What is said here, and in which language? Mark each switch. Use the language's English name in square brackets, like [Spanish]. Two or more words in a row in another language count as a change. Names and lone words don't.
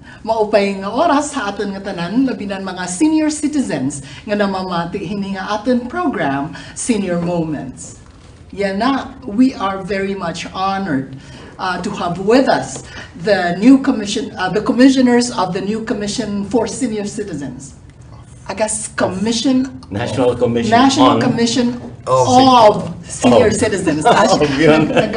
[Waray] Maupay nga oras sa aton nga tanan, labinan mga [English] senior citizens [Waray] nga namamati hini nga aton program, Senior Moments. Yan na, [English] we are very much honored to have with us the commissioners of the new Commission for Senior Citizens. I guess National Commission National on- Commission of Senior Of. Citizens. [Filipino] Yun.